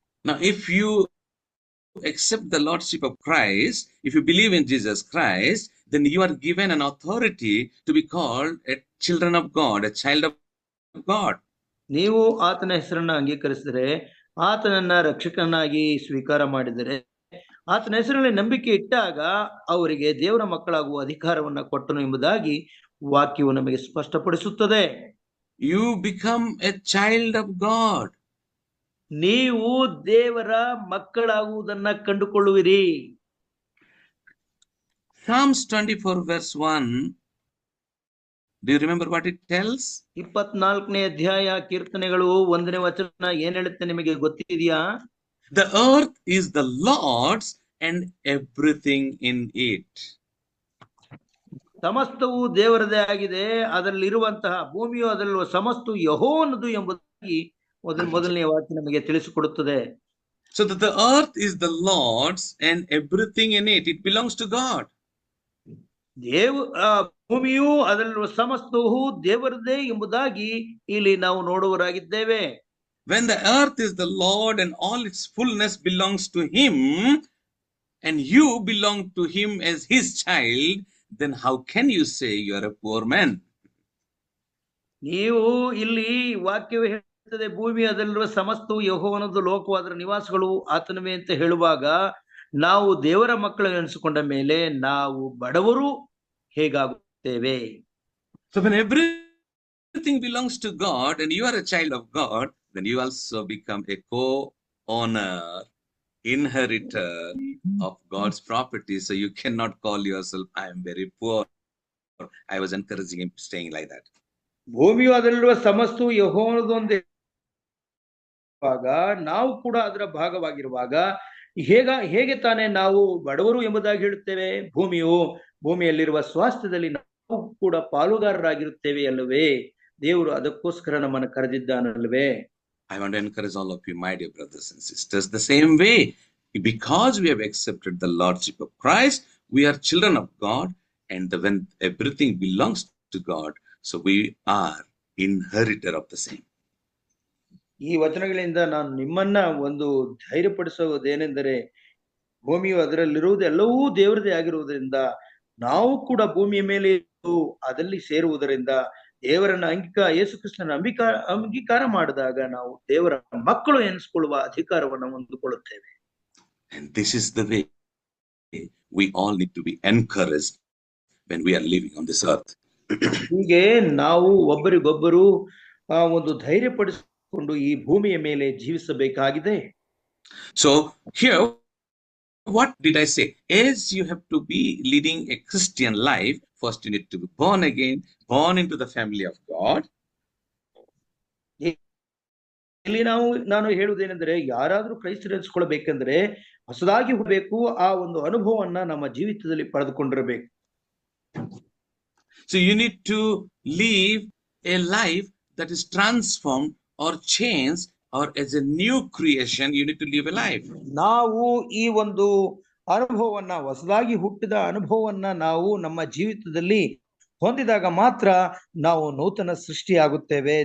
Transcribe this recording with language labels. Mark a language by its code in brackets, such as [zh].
[en] Now, if you accept the Lordship of Christ, if you believe in Jesus Christ, then you are given an authority to be called a children of God, a child of God. [kn] ನೀವು ಆತನ ಹೆಸರನ್ನ ಅಂಗೀಕರಿಸಿದರೆ, ಆತನನ್ನ ರಕ್ಷಕನಾಗಿ ಸ್ವೀಕಾರ ಮಾಡಿದರೆ, ಆತನ ಹೆಸರಲ್ಲಿ ನಂಬಿಕೆ ಇಟ್ಟಾಗ ಅವರಿಗೆ ದೇವರ ಮಕ್ಕಳಾಗುವ ಅಧಿಕಾರವನ್ನ ಕೊಟ್ಟನು ಎಂಬುದಾಗಿ ವಾಕ್ಯವು ನಮಗೆ ಸ್ಪಷ್ಟಪಡಿಸುತ್ತದೆ. [en] You become a child of God. [kn] ನೀವು ದೇವರ ಮಕ್ಕಳಾಗುವುದನ್ನ ಕಂಡುಕೊಳ್ಳುವಿರಿ. [en] Psalms 24 verse 1. Do you remember what it tells? [kn] 24ನೇ ಅಧ್ಯಾಯ ಕೀರ್ತನೆಗಳು 1ನೇ ವಚನ ಏನ್ ಹೇಳುತ್ತೆ ನಿಮಗೆ ಗೊತ್ತಿದೆಯಾ? [en] The earth is the Lord's and everything in it. [kn] ಸಮಸ್ತವು ದೇವರದೇ ಆಗಿದೆ, ಅದರಲ್ಲಿರುವಂತಹ ಭೂಮಿಯು ಅದರಲ್ಲಿರುವ ಸಮಸ್ತ ಯೆಹೋವನದು ಎಂಬುದಾಗಿ ಮೊದಲನೇ ವಾಕ್ಯ ನಮಗೆ ತಿಳಿಸಿಕೊಡುತ್ತದೆ. [en] So that the earth is the Lord's and everything in it, it belongs to God. [kn] ಭೂಮಿಯು ಅದರಲ್ಲಿರುವ ಸಮಸ್ತವು ದೇವರದೇ ಎಂಬುದಾಗಿ ಇಲ್ಲಿ ನಾವು ನೋಡುವರಾಗಿದ್ದೇವೆ. [en] When the earth is the Lord and all its fullness belongs to him, and you belong to him as his child, then how can you say you are a poor man? [kn] ನೀವು ಇಲ್ಲಿ ವಾಕ್ಯವೇ ಹೇಳ್ತದೆ, ಭೂಮಿ ಅದರಲ್ಲಿರುವ ಸಮಸ್ತವು ಯೆಹೋವನದು, ಲೋಕವು ಅದರ ನಿವಾಸಗಳು ಆತನವೇ ಅಂತ ಹೇಳುವಾಗ ನಾವು ದೇವರ ಮಕ್ಕಳು ಎನಿಸಿಕೊಂಡ ಮೇಲೆ ನಾವು ಬಡವರು ಹೇಗಾಗುತ್ತೇವೆ? [en] So when everything belongs to God and you are a child of God, then you also become a co-owner, inheritor of God's property. So you cannot call yourself, I am very poor. I was encouraging him staying like that. [kn] ಭೂಮಿಯು ಅದರಲ್ಲಿರುವ ಸಮಸ್ತವು ಯೆಹೋವನದು ನಾವು ಕೂಡ ಅದರ ಭಾಗವಾಗಿರುವಾಗ ಹೇಗೆ ತಾನೇ ನಾವು ಬಡವರು ಎಂಬುದಾಗಿ ಹೇಳುತ್ತೇವೆ? ಭೂಮಿಯಲ್ಲಿರುವ ಸ್ವಾಸ್ಥ್ಯದಲ್ಲಿ ನಾವು ಕೂಡ ಪಾಲುಗಾರರಾಗಿರುತ್ತೇವೆ ಅಲ್ಲವೇ? ದೇವರು ಅದಕ್ಕೋಸ್ಕರ ನಮ್ಮನ್ನು ಕರೆದಿದ್ದಾನಲ್ವೇ? [en] I want to encourage all of you, my dear brothers and sisters, the same way. Because we have accepted the Lordship of Christ, we are children of God, and when everything belongs to God, so we are inheritor of the same. [kn] ಈ ವಚನಗಳಿಂದ ನಾನು ನಿಮ್ಮನ್ನ ಒಂದು ಧೈರ್ಯಪಡಿಸುವುದೇನೆಂದರೆ, ಭೂಮಿಯು ಅದರಲ್ಲಿರುವುದು ಎಲ್ಲವೂ ದೇವರದೇ ಆಗಿರುವುದರಿಂದ ನಾವು ಕೂಡ ಭೂಮಿಯ ಮೇಲೆ ಅದರಲ್ಲಿ ಸೇರುವುದರಿಂದ ದೇವರನ್ನ ಯೇಸು ಕ್ರಿಸ್ತನ ಅಂಗೀಕಾರ ಮಾಡಿದಾಗ ನಾವು ದೇವರ ಮಕ್ಕಳು ಎನಿಸಿಕೊಳ್ಳುವ ಅಧಿಕಾರವನ್ನು ಹೊಂದಿಕೊಳ್ಳುತ್ತೇವೆ. [en] And this is the way we all need to be encouraged when we are living on this earth. [kn] ಹೀಗೆ ನಾವು ಒಬ್ಬರಿಗೊಬ್ಬರು ಒಂದು ಧೈರ್ಯಪಡಿಸಿಕೊಂಡು ಈ ಭೂಮಿಯ ಮೇಲೆ ಜೀವಿಸಬೇಕಾಗಿದೆ. [en] So here, what did I say? As you have to be leading a Christian life, first you need to be born again, born into the family of God. [kn] ಇಲ್ಲಿ ನಾನು ಹೇಳುವುದೇನೆಂದರೆ, ಯಾರಾದ್ರೂ ಕ್ರೈಸ್ತರೆನಿಸಿಕೊಳ್ಳಬೇಕೆಂದ್ರೆ ಹೊಸದಾಗಿ ಹೋಗಬೇಕು, ಆ ಒಂದು ಅನುಭವವನ್ನ ನಮ್ಮ ಜೀವಿತದಲ್ಲಿ ಪಡೆದುಕೊಂಡಿರಬೇಕು. [en] So you need to live a life that is transformed or changed, or as a new creation you need to live a life. [kn] ನಾವು ಈ ಒಂದು ಅನುಭವವನ್ನ, ಹೊಸದಾಗಿ ಹುಟ್ಟಿದ ಅನುಭವವನ್ನ ನಾವು ನಮ್ಮ ಜೀವಿತದಲ್ಲಿ ಹೊಂದಿದಾಗ ಮಾತ್ರ ನಾವು ನೂತನ ಸೃಷ್ಟಿಯಾಗುತ್ತೇವೆ.